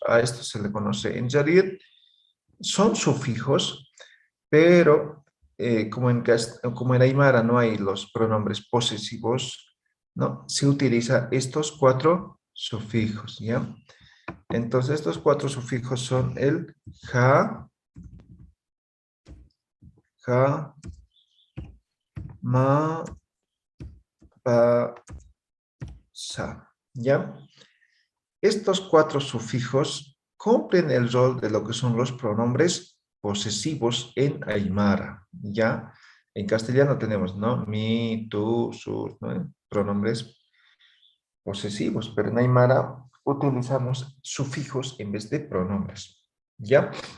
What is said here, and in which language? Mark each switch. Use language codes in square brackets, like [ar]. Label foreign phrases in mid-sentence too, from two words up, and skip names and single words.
[es] A esto se le conoce en realidad. Son sufijos, pero como en Aymara no hay los pronombres posesivos, ¿no? Se utiliza estos 4 sufijos, ¿ya? Entonces, estos 4 sufijos son el ja, ja, ma, pa, sa, ¿ya? Estos 4 sufijos cumplen el rol de lo que son los pronombres posesivos en Aymara, ¿ya? En castellano tenemos, ¿no? Mi, tú, sus, ¿no? Pronombres posesivos, pero en Aymara utilizamos sufijos en vez de pronombres, ¿ya?